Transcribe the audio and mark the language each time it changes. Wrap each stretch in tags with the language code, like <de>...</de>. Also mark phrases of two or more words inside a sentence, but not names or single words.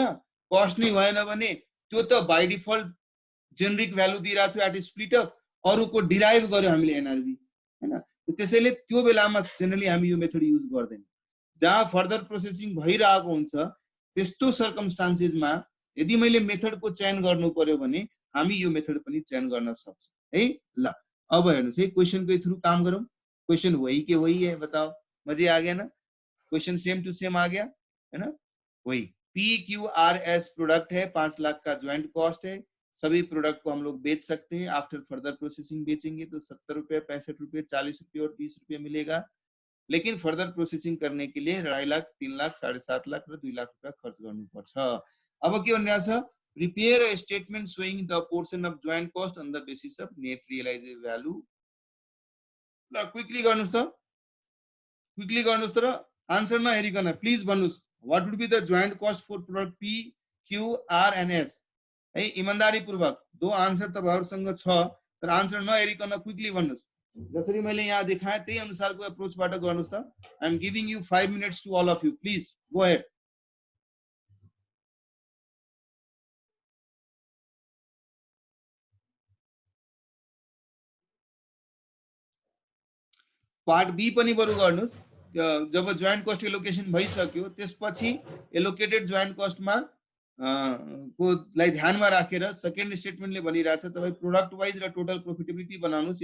<ne>कस्ट नै भएन भने त्यो त</ne> <en>by default generic value</en> <ne>दिइरहेको थियो</ne> <en>at split off,</en> <ne>अरुको डिराइभ गर्यो हामीले एनआरबी हैन। त्यसैले त्यो बेलामा जेनरली हामी यो</ne> <en>method use</en> <ne>गर्दैन। जहाँ</ne> <en>further processing</en> <ne>भइरहेको हुन्छ त्यस्तो सर्कमस्टान्सेसमा यदि मैले मेथडको चयन गर्नु पर्यो भने हामी यो मेथड पनि चयन गर्न सक्छौं है। ल अब हेर्नुस् है, क्वेश्चनको थ्रू काम गरौँ।</ne> <hi>क्वेश्चन वही के वही है, बताओ मजे आ गया ना? क्वेश्चन</hi> <en>same to same</en> <hi>आ गया है ना? वही PQRS प्रोडक्ट है, 5 लाख का</hi> <en>joint cost</en> <hi>है। सभी प्रोडक्ट को हम लोग बेच सकते हैं।</hi> <en>after further processing</en> <hi>बेचेंगे तो 70 रुपये, 65 रुपये, 40 रुपये और 20 रुपये मिलेगा। लेकिन</hi> <en>further processing</en> <hi>करने के लिए 2.5 लाख, 3 लाख, 7.5 लाख</hi> <ne>र 2 लाख रुपया खर्च गर्नुपर्छ। अब के भनिरहेको छ,</ne> <en>prepare a statement showing the portion of joint cost on the basis of net realizable value.</en> <ne>ल क्विकली गर्नुस् त, क्विकली गर्नुस् त, आन्सर नहेरिकन प्लिज भन्नुस्।</ne> <en>what would be the joint cost for product P, Q, R and S है।</en> <ne>इमानदारी पूर्वक दो आन्सर तपाईहरुसँग छ, तर आन्सर नहेरिकन क्विकली भन्नुस्। जसरी मैले यहाँ देखाएँ त्यही अनुसारको अप्रोचबाट गर्नुस् त।</ne> <en>I am giving you 5 minutes to all of you, please go ahead.</en> <ne>पार्ट बी पनि बरु गर्नुस्। जब</ne> <en>joint cost allocation</en> <ne>भइसक्यो त्यसपछि</ne> <en>allocated joint cost-ma</en> <ne>को लाई ध्यानमा राखेर</ne> <en>second statement-le</en> <ne>भनिरहेछ तपाई</ne> <en>product wise</en> <ne>र</ne> <en>total profitability</en> <ne>बनाउनुस्।</ne>